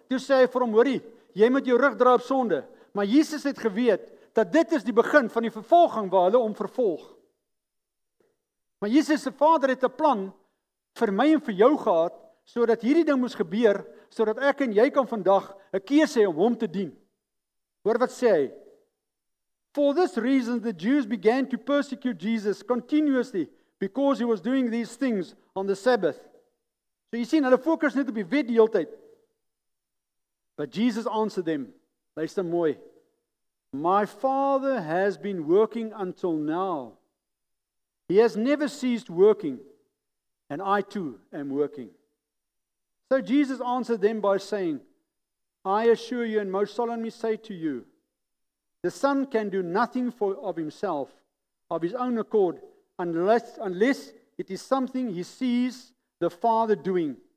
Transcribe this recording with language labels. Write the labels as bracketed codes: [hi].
[af] Toe sê hy vir hom, hoorie, jy moet jou rug dra op sonde. Maar Jesus het geweet, dat dit is die begin van die vervolging waar hulle hom vervolg. Maar Jesus se Vader het 'n plan vir my en vir jou gehad, sodat hierdie ding moes gebeur, sodat ek en jy kan vandag 'n keuse hê om hom te dien. Hoor wat sê hy? [en] For this reason the Jews began to persecute Jesus continuously because he was doing these things on the Sabbath. [af] So jy sien, hulle fokus net op die wet die hele tyd. [en] But Jesus answered them, [af] luister mooi, [en] my Father has been working until now. He has never ceased working, and I too am working. So Jesus answered them by saying, I assure you and most solemnly say to you, the Son can do nothing of himself, of his own accord, unless it is something he sees the Father doing.